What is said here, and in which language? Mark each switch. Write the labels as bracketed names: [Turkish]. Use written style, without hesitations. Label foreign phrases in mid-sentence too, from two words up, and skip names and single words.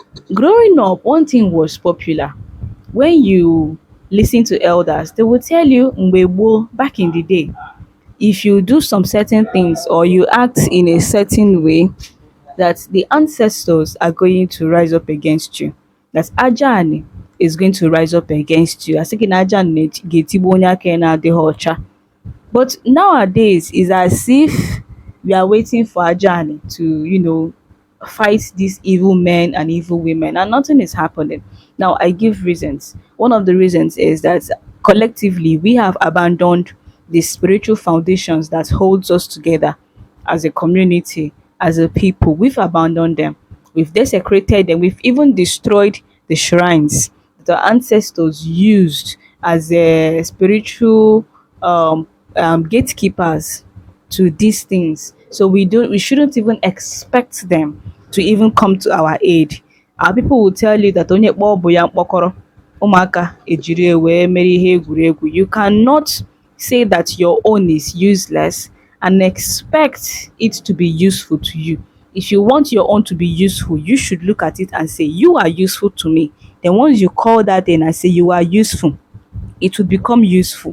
[English] Growing up, one thing was popular. When you listen to elders, they will tell you [Igbo] mgbe gboo, [English] back in the day, if you do some certain things or you act in a certain way, that the ancestors are going to rise up against you. That Ajani is going to rise up against you. [Igbo] Asị gị na Ajani ga-etigbu onye aka ya na-adịghị ọcha. [English] But nowadays, it's as if we are waiting for Ajani to, fight these evil men and evil women, and nothing is happening. Now, I give reasons. One of the reasons is that collectively we have abandoned the spiritual foundations that holds us together as a community, as a people. We've abandoned them. We've desecrated them. We've even destroyed the shrines that our ancestors used as a spiritual gatekeepers to these things. So we shouldn't even expect them to even come to our aid. Our people will tell you that [Igbo] onye kpọọ bụ ya mkpọkọrọ, ụmụaka ejiri ya wee mere ihe egwuregwu. [English] You cannot say that your own is useless and expect it to be useful to you. If you want your own to be useful, you should look at it and say, you are useful to me. Then once you call that in and say you are useful, it will become useful.